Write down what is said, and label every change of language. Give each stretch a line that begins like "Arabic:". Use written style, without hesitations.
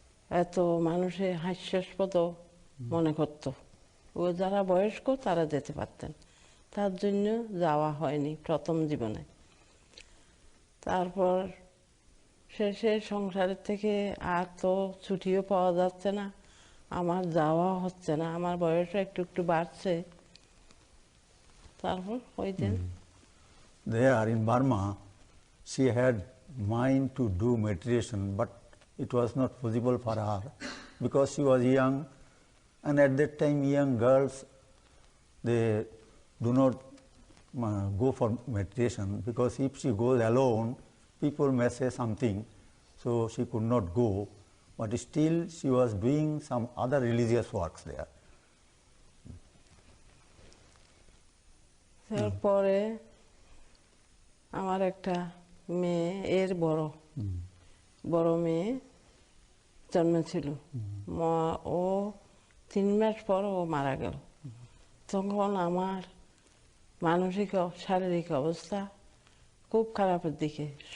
Bangla: এত মানুষে হাস্যাস্পদ মনে করত ও যারা বয়স্ক তারা যেতে পারতেন তার জন্য যাওয়া হয়নি প্রথম জীবনে তারপর শেষে সংসারের থেকে আর তো ছুটিও পাওয়া যাচ্ছে না আমার যাওয়া হচ্ছে না আমার বয়সও একটু একটু বাড়ছে তারপর ওই দিন
English: There in Burma she had mind to do meditation but it was not possible for her because she was young and at that time young girls they do not go for meditation because if she goes alone people may say something, so she could not go, but still she was doing some other religious works there.
Bangla: তারপরে আমার একটা মেয়ে এর বড় মেয়ে জন্মেছিল ও 3 মাস পর ও মারা গেল তখন আমার মানসিক শারীরিক অবস্থা খুব খারাপের দিকে